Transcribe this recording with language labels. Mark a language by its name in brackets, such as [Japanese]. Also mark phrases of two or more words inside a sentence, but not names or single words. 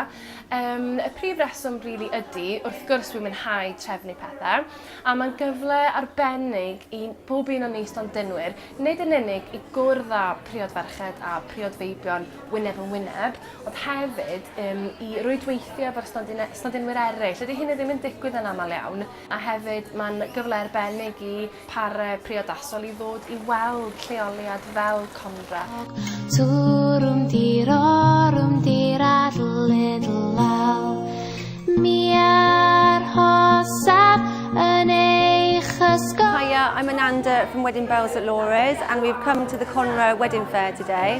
[Welsh] Y prif reswm rili ydy, wrth gwrs dwi'n mwynhau trefnu pethau, a mae'n gyfle arbennig i bob un o ni stondinwyr, nid yn unig i gwrdd â priodferched a priodfeibion wyneb yn wyneb, ond hefyd i rwydweithio efo'r stondinwyr eraill. Ydy hynny ddim yn digwydd yn aml iawn, a hefyd mae'n gyfle arbennig i parau priodasol i ddod i weld lleoliad fel Conra. [English] Hiya, I'm Ananda from Wedding Bells at Laura's, and we've come to the Gwneuthurwr Wedding Fair today.